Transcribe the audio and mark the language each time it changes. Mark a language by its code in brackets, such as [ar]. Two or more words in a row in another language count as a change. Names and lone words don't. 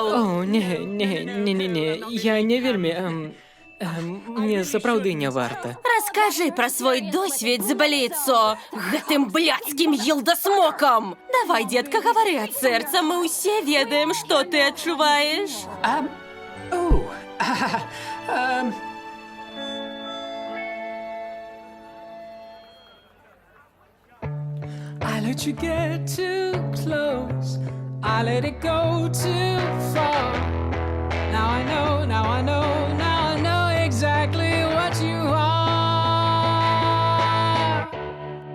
[be] О, не, я не вельмі... мне сапраўды не варта. Раскажы пра свой досвед з бліцо гэтым блядскім елдасмокам. Давай, детка, гавары ад сэрца, мы ўсе ведаем, што ты адчуваеш. [en] I let you get too close. I let it go too far. Now I know, now I know, now I know exactly what you are.